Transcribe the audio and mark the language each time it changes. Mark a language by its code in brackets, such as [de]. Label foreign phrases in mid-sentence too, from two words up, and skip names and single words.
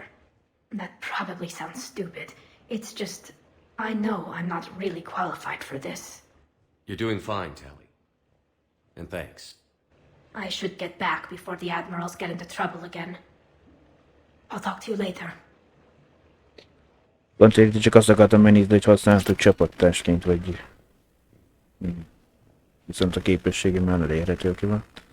[en] That probably sounds stupid. It's just, I know I'm not really qualified for this. You're doing fine, Tally. And thanks. I should get back before the Admirals get into trouble again. I'll talk to you later. [hu] Pont csak azt akartam megnézni, hogy használható csapattársként vagy. Viszont a képességem már elérhető ki van.